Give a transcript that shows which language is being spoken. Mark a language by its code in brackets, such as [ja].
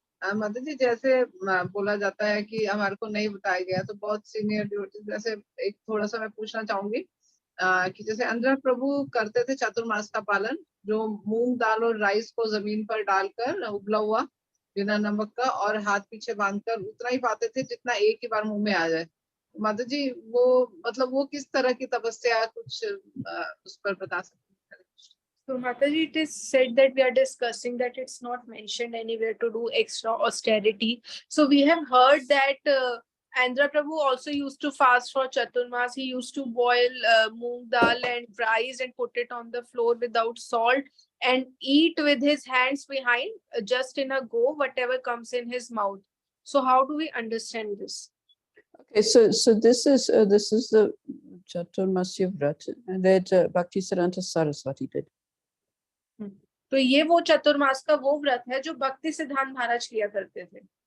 [hi] माता जी, जैसे बोला जाता है कि हमारे को नहीं बताया गया, तो बहुत सीनियर डिवोटीज, जैसे एक थोड़ा सा मैं पूछना चाहूंगी कि जैसे अंदर प्रभु करते थे चातुर्मास का पालन, जो मूंग दाल और राइस को जमीन पर डालकर उबला हुआ बिना नमक का और हाथ पीछे बांधकर उतना ही पाते थे जितना एक ही बार मुंह में आ जाए। माता जी, वो मतलब वो किस तरह की तपस्या, कुछ उस पर बता सकते हैं? [en] So Mataji, it is said that we are discussing that it's not mentioned anywhere to do extra austerity. So we have heard that Andhra Prabhu also used to fast for Chaturmas. He used to boil moong dal and rice and put it on the floor without salt and eat with his hands behind, just in a go, whatever comes in his mouth. So how do we understand this? Okay, so this is the Chaturmasya Vrata that Bhakti-rasamrta Saraswati did. [hi] तो ये वो चतुर्मास का वो व्रत है जो भक्ति सिद्धांत महाराज किया करते थे.